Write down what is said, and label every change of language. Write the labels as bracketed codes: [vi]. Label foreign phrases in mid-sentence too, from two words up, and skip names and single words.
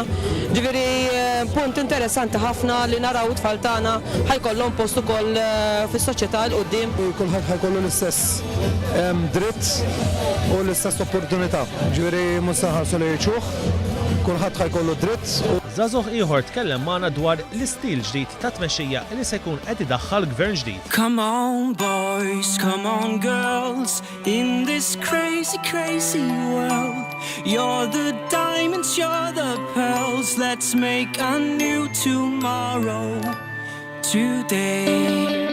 [mt] Ġifieri punt interessanti ħafna li naraw it-tfal tagħna ħajkollhom post ukoll fis-soċjetà l qudiem. Kulħadd ħajkollu l-istess dritt u l-istess opportunità. Ġifieri mhux se nħarsu li ċuħ, kulħadd ħajkollu dritt. Żagħżugħ ieħor tkellem magħna dwar l-istil ġdid ta' tmexxija li se jkun qed idaħħal gvern ġdid. [en] Come on boys, come on girls, in this crazy, crazy world. You're the diamonds, you're the pearls, let's make a new tomorrow today.